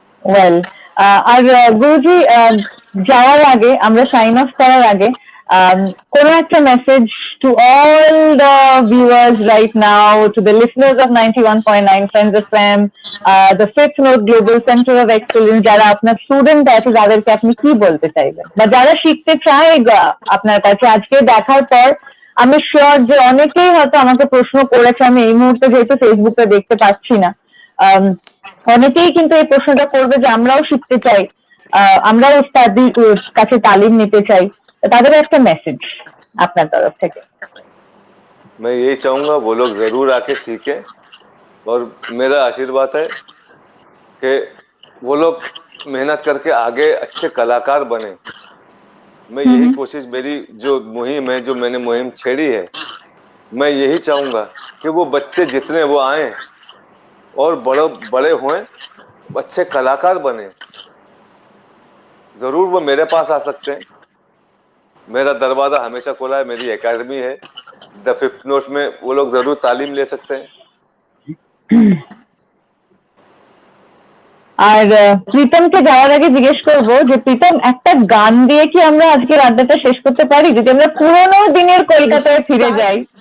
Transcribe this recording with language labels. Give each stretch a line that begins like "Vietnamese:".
Bangla: Well আর গুরুজি যাওয়ার আগে, আমরা সাইন অফ করার আগে কোনো একটা
English: message to all the viewers right now, to the listeners of
Bangla: 91.9 friends FM, the fifth note global centre of excellence, যারা আপনার স্টুডেন্ট আছে তাদেরকে আপনি কি বলতে চাইবেন, বা যারা শিখতে চায় আপনার কাছে আজকে দেখার পর? আমি শিওর যে অনেকেই হয়তো আমাকে প্রশ্ন করেছে, আমি এই মুহূর্তে যেহেতু ফেসবুকটা দেখতে পাচ্ছি না, অনেকেই কিন্তু এই প্রশ্নটা করবে যে আমরাও শিখতে চাই, আমরাও উস্তাদির কাছে তালিম নিতে চাই। তাদের একটা মেসেজ আপনার তরফ থেকে।
Hindi: मैं यही चाहूंगा वो लोग जरूर आके सीखें, और मेरा आशीर्वाद है कि वो लोग मेहनत करके आगे अच्छे कलाकार बने। मैं यही कोशिश, मेरी जो मुहिम है, जो मैंने मुहिम छेड़ी है, मैं यही चाहूंगा कि वो बच्चे जितने वो आए और बड़े हुए, अच्छे कलाकार बने। जरूर वो मेरे पास आ सकते हैं। मेरा दरवाजा हमेशा खुला है, मेरी एकेडमी है द फिफ्थ नोट में, वो लोग जरूर तालीम ले सकते हैं।
Bangla: আর প্রীতমকে যাওয়ার আগে জিজ্ঞেস করবো যে প্রীতম, একটা গান দিয়ে কি আমরা আজকের আড্ডাটা শেষ করতে পারি? যদি আমরা পুরোনো দিনের কলকাতায় ফিরে যাই,